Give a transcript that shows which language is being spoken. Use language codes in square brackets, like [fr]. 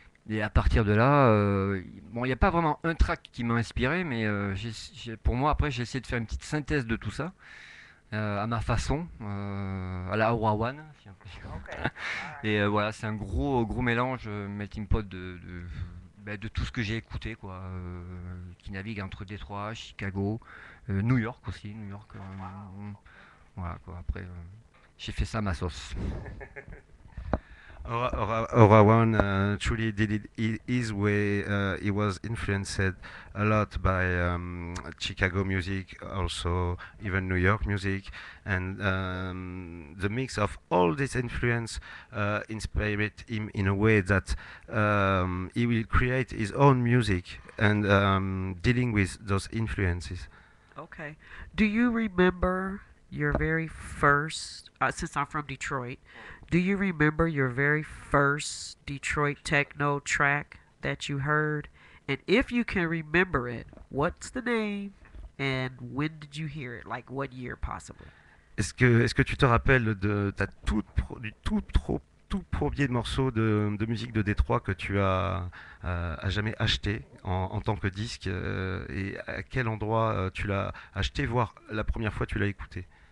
[fr] Et à partir de là, bon, il n'y a pas vraiment un track qui m'a inspiré, mais pour moi, après, j'ai essayé de faire une petite synthèse de tout ça, à ma façon, à la Aura One. Si on peut dire. Et voilà, c'est un gros mélange, melting pot de tout ce que j'ai écouté, quoi, qui navigue entre Détroit, Chicago, New York aussi. New York, voilà, quoi. Après, j'ai fait ça à ma sauce. [en] Aura One truly did it his way. He was influenced a lot by Chicago music, also even New York music, and the mix of all this influence inspired him in a way that he will create his own music and dealing with those influences. Okay. Do you remember your very first, since I'm from Detroit, do you remember your very first Detroit techno track that you heard? And if you can remember it, what's the name and when did you hear it? Like what year possibly? [fr] Est-ce que tu te rappelles de ta du tout premier morceau de musique de Détroit que tu as à jamais acheté en tant que disque et à quel endroit tu l'as acheté, voire la première fois tu l'as écouté?